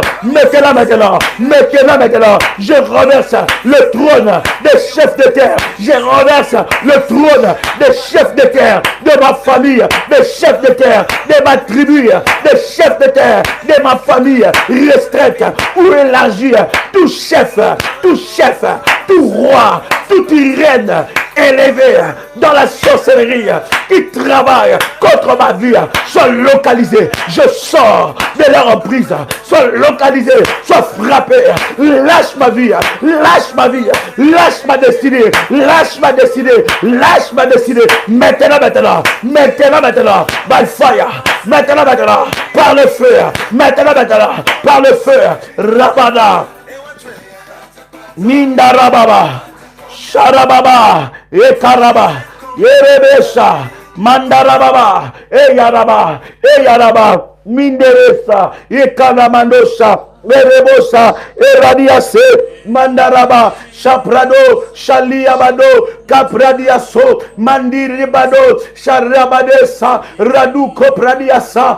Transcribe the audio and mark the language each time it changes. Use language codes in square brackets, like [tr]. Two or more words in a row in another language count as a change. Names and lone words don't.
[fr] Mettez-la maintenant, je renverse le trône des chefs de terre, je renverse le trône des chefs de terre, de ma famille, des chefs de terre, de ma tribu, des chefs de terre, de ma famille restreinte ou élargie, tout chef, tout roi, toute reine élevé dans la sorcellerie qui travaille contre ma vie, soit localisé. Je sors de leur emprise, soit localisé, soit frappé. Lâche ma vie, lâche ma destinée, lâche ma destinée. Maintenant, [en] by fire, [fr] maintenant, par le feu, maintenant, par le feu. Rabada, Mindarababa, Sharababa, Ekaraba, Yerebesha, Mandarababa, Eyaraba, Minderesa, Ekanamandosha, Erebosa, Eradiase, Mandaraba, Shaprado, Shaliabado, Capradiaso, Mandiribado, Sharabadesa, Raduko Pradiasa,